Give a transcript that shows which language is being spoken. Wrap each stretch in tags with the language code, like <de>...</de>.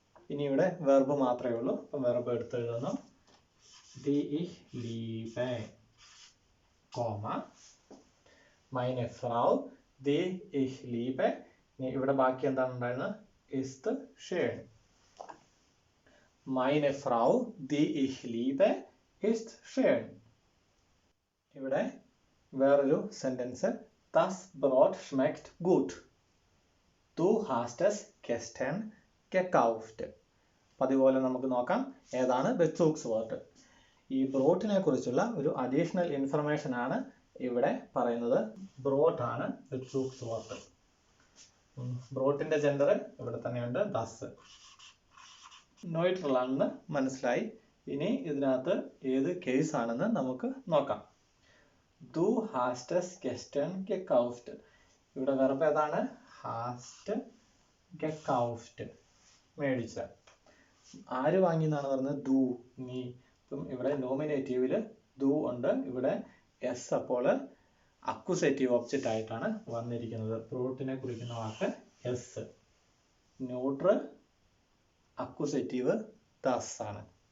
<ml>ഇനി ഇവിടെ വെർബ് മാത്രമേ ഉള്ളൂ. അപ്പം വെർബ് എടുത്ത് എഴുതുന്നു the uh ലീബെ comma മൈനെ Frau the ഇഹ് ലീബെ. ഇവിടെ ബാക്കി എന്താണ് ഉണ്ടായിരുന്നത്? ist schön.</ml> <de>meine Frau, die ich liebe, ist schön.</de> <ml>ഇവിടെ വേറൊരു sentence, das Brot schmeckt gut.</ml> <de>Du hast es gestern gekauft.</de> <ml>അതുപോലെ നമുക്ക് നോക്കാം ഏതാണ് ബെസൂഗ്സ്വർട്ട്. ഈ ബ്രോട്ടിനെ കുറിച്ചുള്ള ഒരു അഡീഷണൽ ഇൻഫർമേഷൻ ആണ് ഇവിടെ പറയുന്നത്. ബ്രോട്ട് ആണ് ബെസൂഗ്സ്വർട്ട്. ബ്രോട്ടിന്റെ ജെൻഡർ ഇവിടെ തന്നെയുണ്ട്, ദസ്. നോയിട്രൽ ആണെന്ന് മനസ്സിലായി. ഇനി ഇതിനകത്ത് ഏത് കേസ് ആണെന്ന് നമുക്ക് നോക്കാം.</ml> <de>Du hast es gestern gekauft. ഇവിടെ വെർബ് ഏതാണ്? hast gekauft, മേടിച്ച.</de> <ml>ആര് വാങ്ങി എന്നാണ് പറഞ്ഞത്? du, നീ. ഇപ്പം ഇവിടെ നോമിനേറ്റീവില് du ഉണ്ട്, ഇവിടെ s അപ്പോൾ അക്യൂസേറ്റീവ് ഒബ്ജക്റ്റ് ആയിട്ടാണ് വന്നിരിക്കുന്നത്. ബ്രോട്ടിനെ കുറിക്കുന്ന വാക്ക് s. ന്യൂട്രൽ അക്യൂസേറ്റീവ് das ആണ്.</ml>